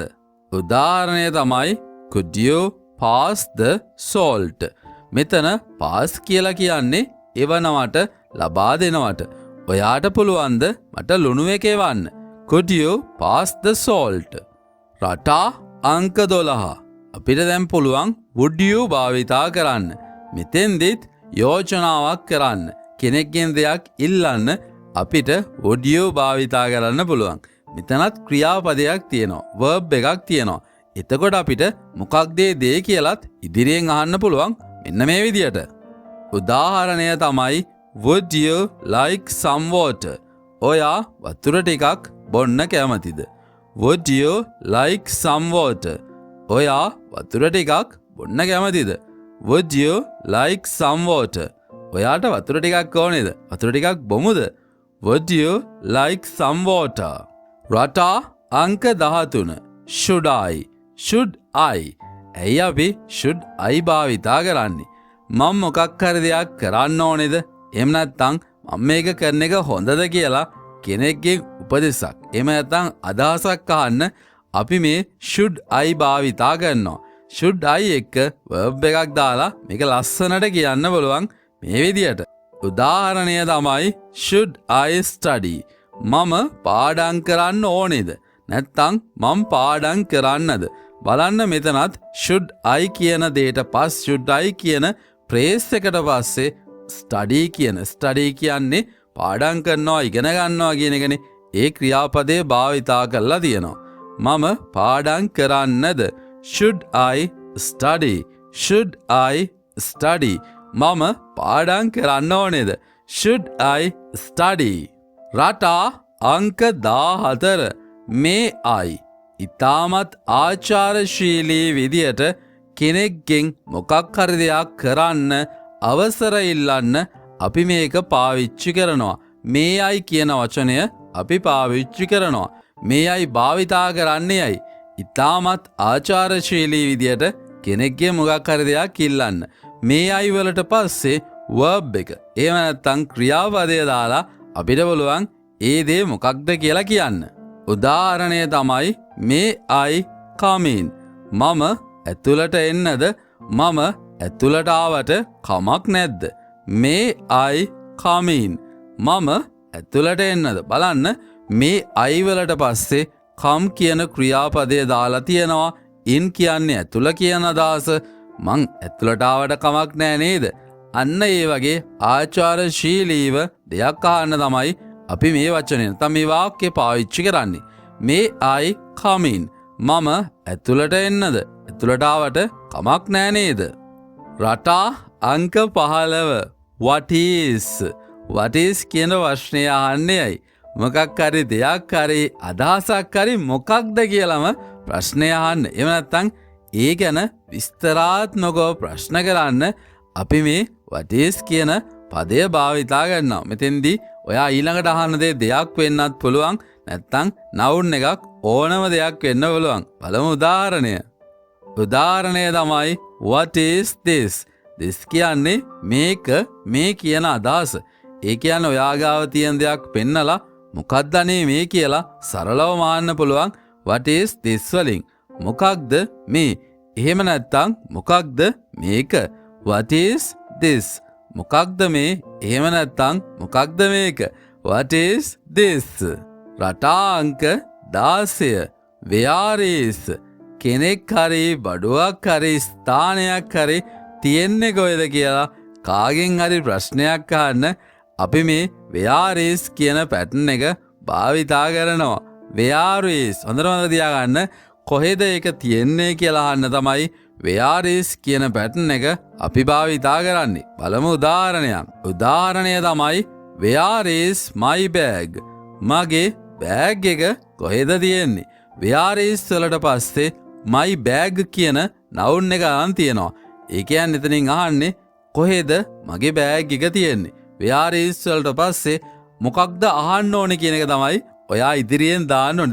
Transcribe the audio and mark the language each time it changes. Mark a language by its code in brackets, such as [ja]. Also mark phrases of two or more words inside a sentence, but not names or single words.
[si] උදාහරණය තමයි [en] could you pass the salt? [si] මෙතන pass කියලා කියන්නේ එවනවට, ලබා දෙනවට. ඔයාට පුළුවන්ද මට ලුණු එක එවන්න? [en] could you pass the salt? [si] රටා අංක 12. අපිට දැන් පුළුවන් [en] would you [si] භාවිතා කරන්න. මෙතෙන්දිත් යෝජනාවක් කරන්න, කෙනෙක්ගෙන් දෙයක් ඉල්ලන්න අපිට [en] would you [si] භාවිතා කරන්න පුළුවන්. මෙතනත් ක්‍රියාපදයක් තියෙනවා, verb එකක් තියෙනවා. එතකොට අපිට මොකක්ද දේ කියලත් ඉදිරියෙන් අහන්න පුළුවන් මෙන්න මේ විදියට. උදාහරණය තමයි [en] would you like some water? [si] ඔයා වතුර ටිකක් බොන්න කැමතිද? [en] would you like some water? [si] ඔයා වතුර ටිකක් බොන්න කැමතිද? [en] would you like some water? [si] ඔයාට වතුර ටිකක් ඕනේද? වතුර ටිකක් බොමුද? [en] would you like some water? [si] රටා අංක 13 [en] should I [si] ඇයි අපි [en] should I [si] භාවිතා කරන්නේ? මම මොකක් හරි දෙයක් කරන්න ඕනේද? එහෙම නැත්නම් මම මේක කරන එක හොඳද කියලා කෙනෙක්ගේ උපදෙසක්. එහෙම නැත්නම් අදහසක් අහන්න අපි මේ [en] should I [si] භාවිතා කරනවා. [en] should I [si] එක verb එකක් දාලා මේක ලස්සනට කියන්න බලවන් මේ විදියට. උදාහරණය තමයි [en] should I study? [si] මම පාඩම් කරන්න ඕනේද? නැත්නම් මම පාඩම් කරන්නද? බලන්න මෙතනත් [en] should I [si] කියන දෙයට පස් [en] should I [si] කියන phrase එකට පස්සේ study කියන්නේ පාඩම් කරනවා ඉගෙන ගන්නවා කියන එකනේ. ඒ ක්‍රියාපදේ භාවිතා කරලා තියෙනවා. මම පාඩම් කරන්නද? [en] should I study? should I study? [si] මම පාඩම් කරන්න ඕනේද? [en] should I study? [si] රටා අංක 14 [en] may I [si] ඉතාමත් ආචාරශීලී විදියට කෙනෙක්ගෙන් මොකක් හරි දෙයක් කරන්න අවසර ඉල්ලන්න අපි මේක පාවිච්චි කරනවා. [en] may I [si] කියන වචනය අපි පාවිච්චි කරනවා. [en] may I [si] භාවිතා කරන්නේ ඇයි? ඉතාමත් ආචාරශීලී විදියට කෙනෙක්ගේ මොකක් හරි දෙයක් ඉල්ලන්න. [en] may I [si] වලට පස්සේ verb එක එහෙම නැත්නම් ක්‍රියාපදය දාලා අපිට බලුවන් ඒ දේ මොකක්ද කියලා කියන්න. උදාහරණය තමයි [en] may I come in? [si] මම ඇතුළට එන්නද? මම ඇතුළට ආවට කමක් නැද්ද? [en] may I come in? [si] මම ඇතුළට එන්නද? බලන්න මේ I වලට පස්සේ come කියන ක්‍රියාපදය දාලා තියෙනවා. in කියන්නේ ඇතුළ කියන අදහස. මං ඇතුළට ආවට කමක් නෑ නේද? අන්න ඒ වගේ ආචාරශීලීව දෙයක් අහන්න තමයි අපි මේ වචනය නැත්නම් මේ වාක්‍ය පාවිච්චි කරන්නේ. [en] may I come in? [si] මම ඇතුළට එන්නද? ඇතුළට ආවට කමක් නෑ නේද? රටා අංක 15 [en] what is [si] කියන ප්‍රශ්නය අහන්නේ ඇයි? මොකක් හරි දෙයක් හරි අදහසක් හරි මොකක්ද කියලාම ප්‍රශ්නය අහන්න. එහෙම නැත්නම් ඒ ගැන විස්තරාත්මකව ප්‍රශ්න කරන්න අපි මේ [en] what is [si] කියන පදය භාවිතා කරනවා. මෙතෙන්දී ඔයා ඊළඟට අහන්න දෙයක් වෙන්නත් පුළුවන්. නැත්නම් noun එකක් ඕනම දෙයක් වෙන්න පුළුවන්. බලමු උදාහරණය. උදාහරණය තමයි [en] what is this? [si] this කියන්නේ මේක මේ කියන අදහස. ඒ කියන්නේ ඔයා ගාව තියෙන දෙයක් පෙන්නලා මොකක්ද අනේ මේ කියලා සරලව මාන්න පුළුවන් [en] what is this [si] වලින්. මොකක්ද මේ? එහෙම නැත්නම් මොකක්ද මේක? [en] what is this? [si] මොකක්ද මේ? එහෙම නැත්නම් මොකක්ද මේක? [en] what is this? [si] රටා අංක 16 [en] where is? [si] කෙනෙක් හරි බඩුවක් හරි ස්ථානයක් හරි තියෙන්නේ කොහෙද කියලා කාගෙන් හරි ප්‍රශ්නයක් අහන්න අපි මේ [en] where is [si] කියන පැටර්න් එක භාවිතා කරනවා. [en] where is [si] හොඳට මතක තියාගන්න කොහෙද ඒක තියෙන්නේ කියලා අහන්න තමයි [en] where is [si] කියන පැටර්න් එක අපි භාවිතා කරන්නේ. බලමු උදාහරණයක්. උදාහරණය තමයි [en] where is my bag? [si] මගේ බෑග් එක කොහෙද තියෙන්නේ? [en] where is [si] වලට පස්සේ [en] my bag [si] කියන noun එක අරන් තියෙනවා. ඒ කියන්නේ එතනින් අහන්නේ කොහෙද මගේ බෑග් එක තියෙන්නේ? [en] where is [si] වලට පස්සේ මොකක්ද අහන්න ඕනේ කියන එක තමයි ඔයා ඉදිරියෙන් දාන්න ඕනේ.